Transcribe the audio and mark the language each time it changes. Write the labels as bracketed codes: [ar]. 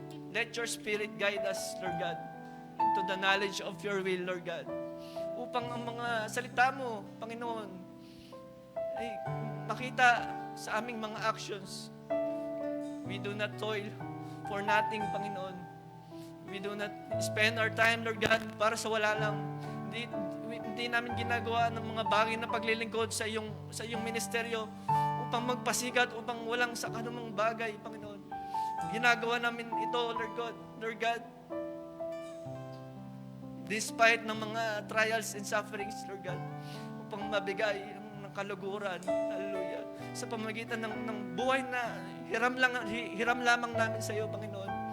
[en] Let your Spirit guide us, Lord God, into the knowledge of your will, Lord God. [tl] Upang ang mga salita mo, Panginoon, ay makita sa aming mga actions. [en] We do not toil for nothing, Panginoon. We do not spend our time, Lord God, [tl] para sa wala lang. Hindi namin ginagawa ng mga bagay na paglilingkod sa iyong ministeryo upang magpasikat, upang walang sa anumang bagay, Panginoon. Ginagawa namin ito, Lord God, despite ng mga [en] trials and sufferings, [tl] Lord God, upang mabigay ng kaluguran, hallelujah, sa pamamagitan ng buhay na hiram lamang namin sa iyo, Panginoon.